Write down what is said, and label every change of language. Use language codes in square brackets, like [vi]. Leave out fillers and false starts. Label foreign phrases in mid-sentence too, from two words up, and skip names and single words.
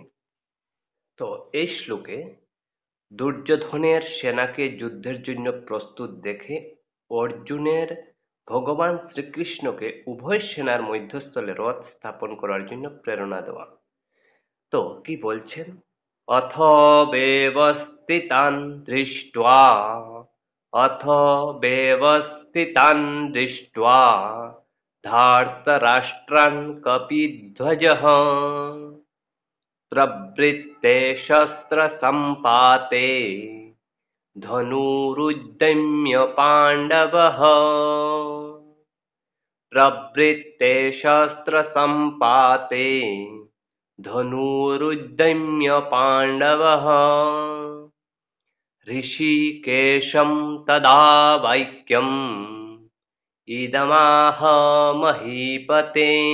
[bn] তো এই শ্লোকে দুর্যোধনের সেনাকে যুদ্ধের জন্য প্রস্তুত দেখে অর্জুনের ভগবান শ্রীকৃষ্ণকে উভয় সেনার মধ্যস্থলে রথ স্থাপন করার জন্য প্রেরণা দেওয়া। তো কি বলছেন, [sa] অথ ব্যবস্থিতান দৃष्ट्वा অথ ব্যবস্থিতান দৃष्ट्वा ধার্তরাষ্ট্রান কপিধ্বজঃ प्रवृत्ते शस्त्रसम्पाते धनुरुद्यम्य पाण्डवः प्रवृत्ते शस्त्रसम्पाते धनुरुद्यम्य पाण्डवः ऋषिकेशं तदा वाक्यम् इदमाह महीपते।